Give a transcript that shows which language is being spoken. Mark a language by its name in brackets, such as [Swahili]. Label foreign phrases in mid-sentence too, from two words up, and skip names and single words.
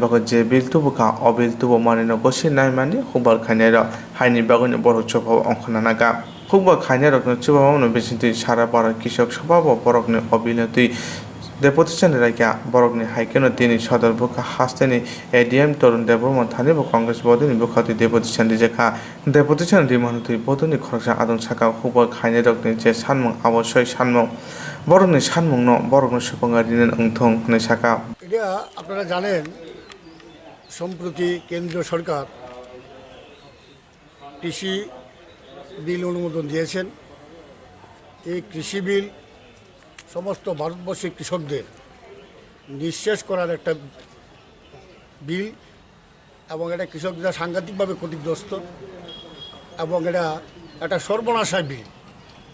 [Bodo] बाखौ जेबेल तुबो खा अबेल तुबो मारिना पसिनाय मानि खुबा खाइनाय रा हाइनि बागनि बर' चफाव अंखनाना गा खुबा खाइना रखनि चुबावनो बेसिति सारा बारा किसक सभाव बरकनि अबिनति डेपुटेशन रायका बरकनि हाइकेनो तिनि सदर बुका हास्तेनि एडीएम तरुण देवबर्मा थानिबो कांग्रेस बदिनि बुखाति डेपुटेशन दिजेखा डेपुटेशन दिमानति बदनि खरसा आदं साका खुबा खाइने रकनि जे सानमं अवश्य सानमं बरकनि सानमंनो बरकनि सुपंगा दिनेन अंथं ने साका [Bangla] এটা আপনারা জানেন সম্প্রতি কেন্দ্রীয় সরকার কৃষি বিল অনুমোদন দিয়েছেন। এই কৃষি বিল সমস্ত ভারতবর্ষের কৃষকদের নিঃশেষ করার একটা বিল এবং এটা কৃষকরা সাংঘাতিকভাবে ক্ষতিগ্রস্ত এবং এটা একটা সর্বনাশায় বিল।